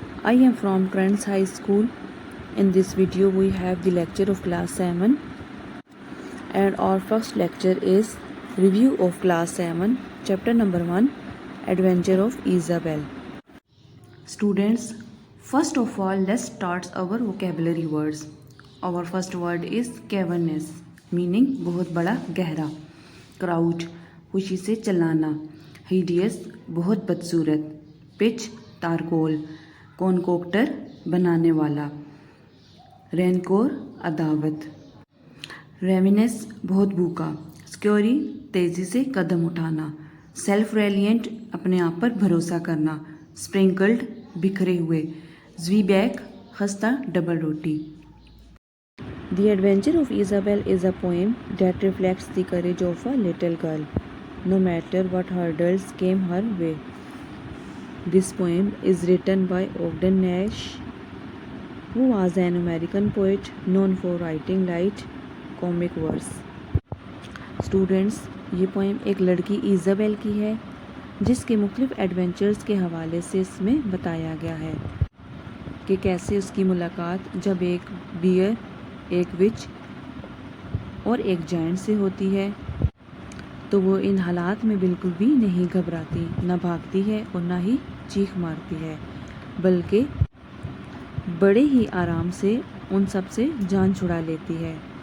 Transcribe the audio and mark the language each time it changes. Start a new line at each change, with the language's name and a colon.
English: I am from Trends High School. In this video we have the lecture of class 7 and our first lecture is review of class 7 chapter number 1 Adventure of Isabel. Students, first of all let's start our vocabulary words. Our first word is cavernous meaning
Urdu: بہت بڑا گہرا. Crouch خوشی سے چلانا. ہیڈیس بہت بدصورت. Pitch تارکول. کونکوکٹر بنانے والا. رینکور عداوت. ریمینس بہت بھوکا. سکیوری تیزی سے قدم اٹھانا. سیلف ریلینٹ اپنے آپ پر بھروسہ کرنا. اسپرنکلڈ بکھرے ہوئے. زوی بیک خستہ ڈبل روٹی.
English: The Adventure of Isabel is a poem that reflects the courage of a little girl, no matter what hurdles came her way. This poem is written by Ogden Nash, who was an American poet known for writing light comic verse.
Urdu: Students, یہ poem ایک لڑکی Isabel کی ہے جس کے مختلف adventures کے حوالے سے اس میں بتایا گیا ہے کہ کیسے اس کی ملاقات جب ایک بیئر، ایک وچ اور ایک جائنٹ سے ہوتی ہے تو وہ ان حالات میں بالکل بھی نہیں گھبراتی، نہ بھاگتی ہے اور نہ ہی چیخ مارتی ہے، بلکہ بڑے ہی آرام سے ان سب سے جان چھڑا لیتی ہے.